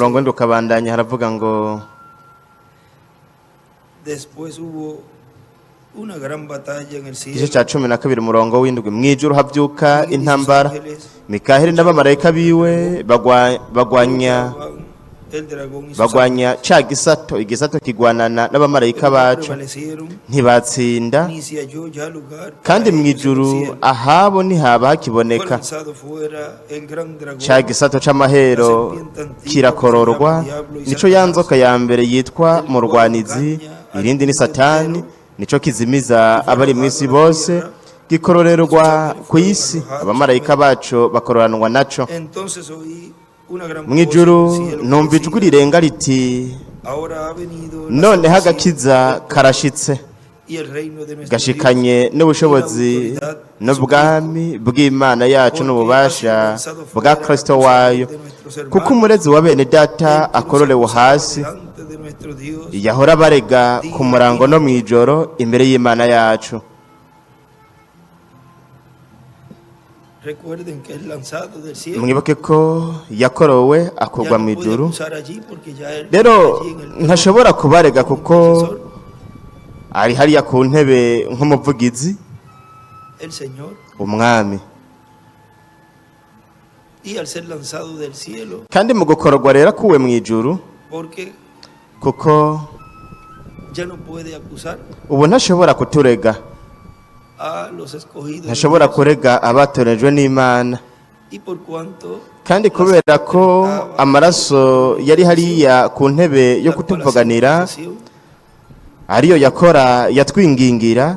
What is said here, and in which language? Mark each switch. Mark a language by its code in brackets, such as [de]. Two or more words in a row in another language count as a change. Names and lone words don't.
[rn] umurongo w'indwi ukabandanya haravuga ngo [es] después hubo una gran batalla en el [rn] igice [es] cielo. [rn] ca 12 umurongo w'indwi mw'ijuru havyuka [es] Miguel y sus [rn] intambara [es] ángeles [rn] Mikaheli n'abamarayika biwe bagwanya [es] el dragón y sus [rn] bagwanya ca igisato kigwanana n'abamarayika [es] ángeles, [rn] bacu [es] prevalecieron, [rn] ntibatsinda [es] ni se halló ya lugar [rn] kandi [es] para [rn] mu [es] ellos en el [rn] ijuru [es] cielo. [rn] ahabo ntihaba [es] Fue [rn] hakiboneka [es] lanzado fuera el gran dragón, [rn] ca gisato c'amahero kirakororwa nico ya nzoka ya mbere yitwa murwanizi, irindi ni Satani, nico kizimiza abari mw'isi bose, gikororerwa ku isi, abamarayika bacu bakororanwa naco. [es] entonces oí una gran voz [rn] Mw'ijuru [es] en el cielo que [rn] numva ijwi [es] decía: [rn] rirenga riti [es] ahora ha venido la [rn] noneho [es] salvación [rn] agakiza karashitse [es] y el reino de nuestro [rn] gashikanye [es] Dios [rn] n'ubushobozi [es] y la autoridad de [rn] n'ubwami bw'Imana yacu [es] Porque [rn] n'ububasha [es] ha sido lanzado [rn] bwa [es] fuera [rn] Kristo [es] el [rn] wayo, [es] de nuestros hermanos, [rn] kuko umurezi wa bene data [es] el que nos [rn] akororewe [es] acusaba [rn] hasi [es] delante de nuestro Dios. [rn] yahora barega ku murango no mw'ijoro imbere y'Imana yacu. [es] Recuerden que es lanzado del cielo. [rn] Mwibuke ko yakorowe akurwa [es] Ya [rn] mu [es] no puede [rn] ijuru, [es] acusar allí porque ya él [rn] rero [es] allí en el trono [rn] ntashobora kubarega [es] como [rn] kuko [es] intercesor, [rn] ari hariya ku ntebe nk'umuvugizi [es] el Señor, [rn] umwami. [es] y al ser lanzado del cielo, [rn] Kandi mu gukororwa rero akuwe mu ijuru, [es] porque [rn] kuko [es] ya no puede acusar [rn] ubu ntashobora kuturega, [es] a los escogidos de [rn] ntashobora [es] Dios. [rn] kurega abatorejwe n'Imana, [es] Y por cuanto [rn] kandi kubera ko amaraso yari hariya ku ntebe yo kutuvuganira ariyo yakora yatwingingira,